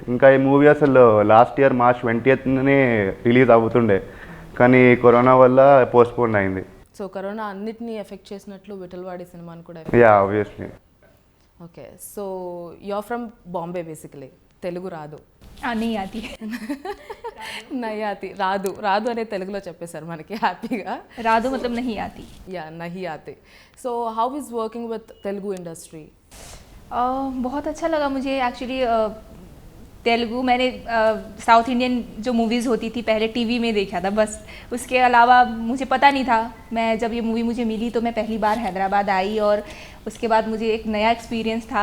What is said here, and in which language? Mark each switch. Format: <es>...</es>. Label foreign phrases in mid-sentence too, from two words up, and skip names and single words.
<te>ఇంకా ఈ మూవీ అసలు</te> <en>last year</en> <te>March 20నే రిలీజ్ అవుతుండే, కానీ కరోనా వల్ల పోస్ట్పోన్ అయింది. సో కరోనా అన్నిటినీ ఎఫెక్ట్ చేసినట్లు విఠల్వాడి సినిమాని కూడా.</te> <en>ya obviously. Okay, so you are from Bombay basically.</en> <te>తెలుగు రాదు?</te> <hi>नहीं आती नहीं आती.</hi> <te>రాదు రాదు అనే తెలుగులో చెప్పేశారు మనకి హ్యాపీగా.</te> <hi>राधो मतलब नहीं आती. యా नहीं आती.</hi> <en>So how is working with Telugu industry?</en> <hi>बहुत अच्छा लगा मुझे एक्चुअली. तेलुगु मैंने</hi> <en>South Indian</en> <hi>जो मूवीज़ होती थी पहले टीवी में देखा था बस. उसके अलावा मुझे पता नहीं था. मैं जब ये मूवी मुझे मिली तो मैं पहली बार हैदराबाद आई और उसके बाद मुझे एक नया एक्सपीरियंस था.</hi>